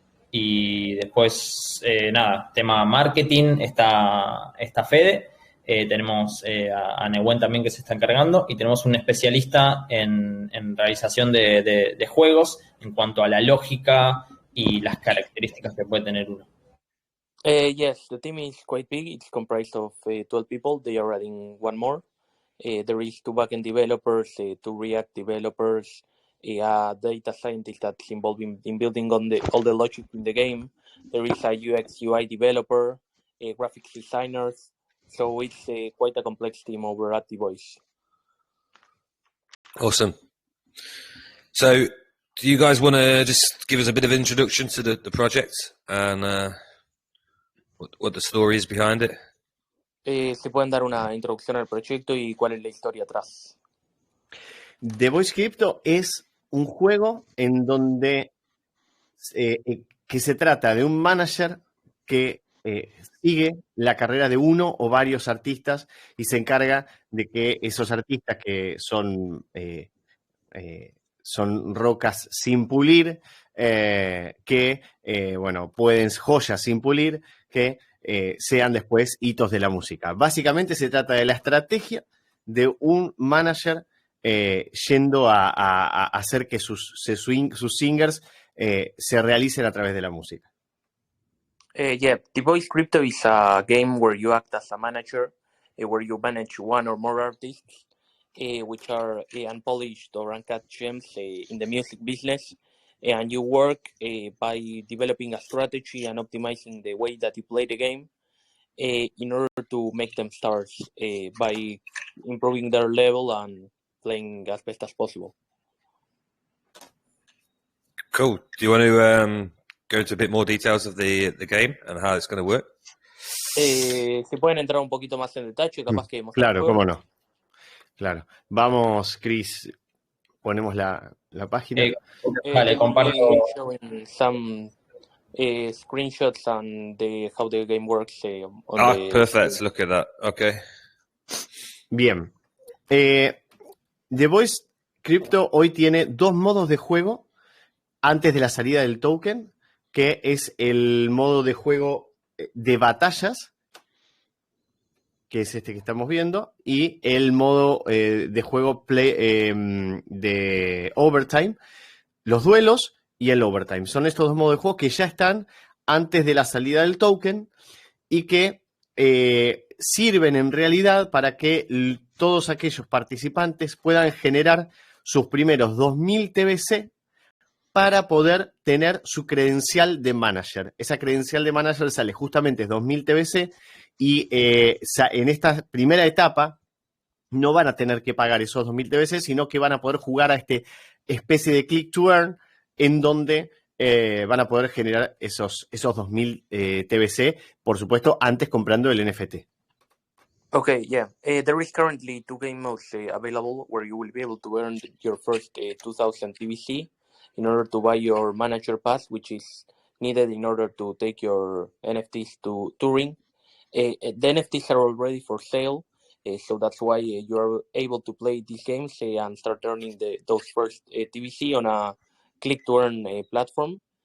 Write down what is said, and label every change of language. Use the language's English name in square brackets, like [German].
[Spanish] Y después, nada, tema marketing, está Fede. Tenemos a Nehuen también, que se está encargando, y tenemos un especialista en realización de juegos en cuanto a la lógica y las características que puede tener uno. [English] Yes, the team is quite big. It's comprised of 12 people. They are adding one more. There is 2 backend developers, 2 React developers, a data scientist that's involved in building all the logic in the game. There is a UX UI developer, graphics designers. So it's quite a complex team over at The Voice. Awesome. So do you guys want to just give us a bit of introduction to the project and what the story is behind it? [Spanish] ¿Se pueden dar una introducción al proyecto y cuál es la historia atrás? The Voice Crypto es un juego en donde que se trata de un manager que sigue la carrera de uno o varios artistas y se encarga de que esos artistas que son rocas sin pulir, joyas sin pulir, que sean después hitos de la música. Básicamente se trata de la estrategia de un manager yendo a hacer que sus singers se realicen a través de la música. [English] Yeah, The Voice Crypto is a game where you act as a manager, where you manage one or more artists, which are unpolished or uncut gems in the music business, and you work by developing a strategy and optimizing the way that you play the game in order to make them stars by improving their level and playing as best as possible. Cool. Do you want to go into a bit more details of the game and how it's going to work? [Spanish] Si pueden entrar un poquito más en detalle, capaz que mostrar Claro, cómo no. Claro. Vamos, Chris, ponemos la página. Vale, comparto. [English] Showing some screenshots and how the game works. Perfect. Look at that. Okay. [Spanish] Bien. The Voice Crypto hoy tiene 2 modos de juego antes de la salida del token, que es el modo de juego de batallas, que es este que estamos viendo, y el modo de juego de overtime, los duelos y el overtime. Son estos 2 modos de juego que ya están antes de la salida del token y que sirven en realidad para que todos aquellos participantes puedan generar sus primeros 2000 TBC para poder tener su credencial de manager. Esa credencial de manager sale justamente 2000 TBC y en esta primera etapa no van a tener que pagar esos 2000 TBC, sino que van a poder jugar a esta especie de click to earn en donde van a poder generar esos 2000 TBC, por supuesto, antes comprando el NFT. [English] Okay, yeah. There is currently 2 game modes available where you will be able to earn your first 2000 TBC in order to buy your manager pass, which is needed in order to take your NFTs to touring. The NFTs are already for sale, so that's why you're able to play these games and start earning those first TBC on a click-to-earn platform.